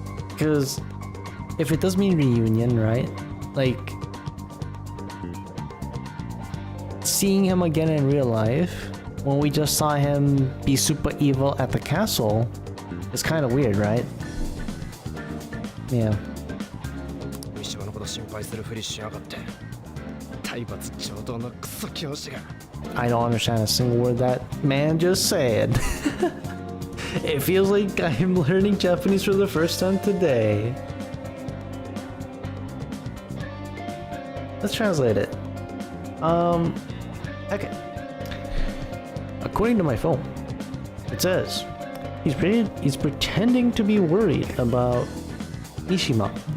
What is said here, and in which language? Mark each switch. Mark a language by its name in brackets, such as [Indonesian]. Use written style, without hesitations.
[English] Because if it does mean reunion, right? Like, seeing him again in real life when we just saw him be super evil at the castle is kind of weird, right? Yeah. [Japanese] 三島のこと心配するふりしやがって。体罰上等のクソ教師が。 [English] I don't understand a single word that man just said. It feels like I'm learning Japanese for the first time today. Let's translate it. Okay. According to my phone, it says he's pretending to be worried about Mishima.